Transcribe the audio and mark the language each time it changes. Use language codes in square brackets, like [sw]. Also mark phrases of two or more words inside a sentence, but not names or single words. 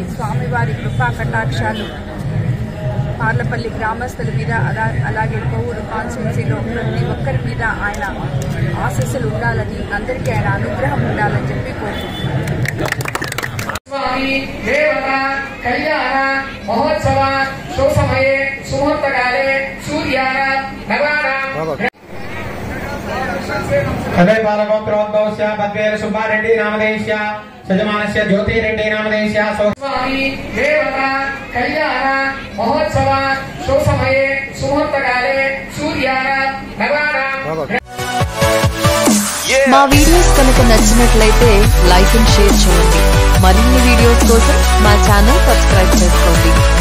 [te] స్వామివారి కృపా కటాక్షాలు పార్లపల్లి గ్రామస్తుల మీద, అలాగే కోవూరు కాన్స్టిట్యున్సీలో ప్రతి ఒక్కరి మీద ఆయన ఆశీస్సులు ఉండాలని, అందరికీ ఆయన అనుగ్రహం ఉండాలని చెప్పి కోరుకుంటున్నాను. [sa] స్వామి దేవత కళ్యాణ మహోత్సవ శుభసమయే సుముహూర్తకాలే సూర్యాన నవానాం तदै बालगोत्रोद्भवस्य पद्वेर सुब्बारेड्डी नामधेयस्य सजमानस्य ज्योतिरेड्डी नामधेयस्य स्वामी देवता कल्याण महोत्सव शुभसमये सुमुहूर्तकाले सूर्यान नवानां [te] మా వీడియోస్ కనుక నచ్చినట్లయితే [en] like and share [te] చేయండి. మరిన్ని వీడియోస్ కోసం మా ఛానల్ సబ్స్క్రైబ్ చేసుకోండి.